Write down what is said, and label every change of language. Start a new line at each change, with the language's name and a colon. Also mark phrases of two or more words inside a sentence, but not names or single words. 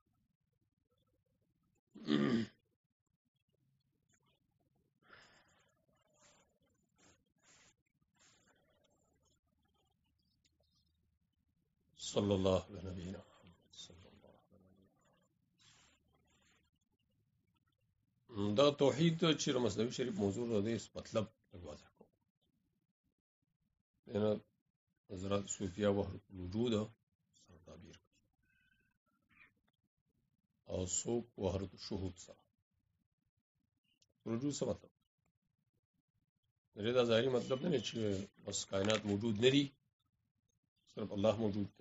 Arabic: صلی الله علی نبینا محمد صلی الله علی نبینا.
Pashto: دا توحید چې مثنوي شریف موضوع ده دې مطلب واضح کو. یعنی حضرات صوفیہ وحدت الوجود سره تعبیر کوي او څوک وحدت الشهود سره. وجود څه مطلب؟ دا ظاهري مطلب نه چې بس کائنات موجود نه دي، صرف الله موجود دی.